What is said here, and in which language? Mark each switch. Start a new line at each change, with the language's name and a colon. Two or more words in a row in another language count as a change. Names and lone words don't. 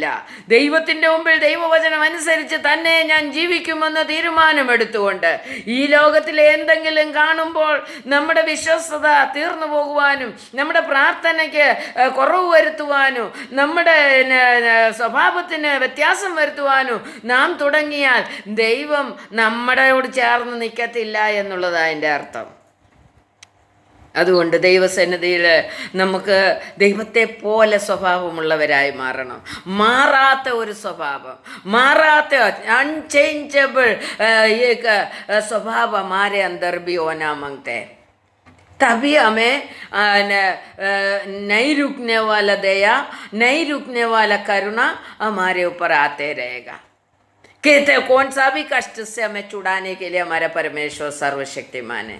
Malayalam: ദൈവത്തിൻ്റെ മുമ്പിൽ ദൈവവചനം അനുസരിച്ച് തന്നെ ഞാൻ ജീവിക്കുമെന്ന് തീരുമാനമെടുത്തുകൊണ്ട് ഈ ലോകത്തിലെ എന്തെങ്കിലും കാണുമ്പോൾ നമ്മുടെ വിശ്വസ്തത തീർന്നു പോകുവാനും നമ്മുടെ പ്രാർത്ഥനയ്ക്ക് കുറവ് വരുത്തുവാനും നമ്മുടെ സ്വഭാവത്തിന് വ്യത്യാസം വരുത്തുവാനും നാം തുടങ്ങിയാൽ ദൈവം നമ്മളോട് ചേർന്ന് നിൽക്കത്തില്ല എന്നുള്ളതാണ് അതിൻ്റെ അർത്ഥം. അതുകൊണ്ട് ദൈവസന്നിധിയിൽ നമുക്ക് ദൈവത്തെ പോലെ സ്വഭാവമുള്ളവരായി മാറണം. മാറാത്ത ഒരു സ്വഭാവം, മാറാത്ത
Hindi: अनचेंजेबल एक स्वभाव हमारे अंदर भी होना मांगते हैं. तभी हमें नहीं रुकने वाला दया, नहीं रुकने वाला करुणा हमारे ऊपर आते रहेगा. कहते कौन सा भी कष्ट से हमें छुड़ाने के लिए हमारा परमेश्वर सर्वशक्तिमान है.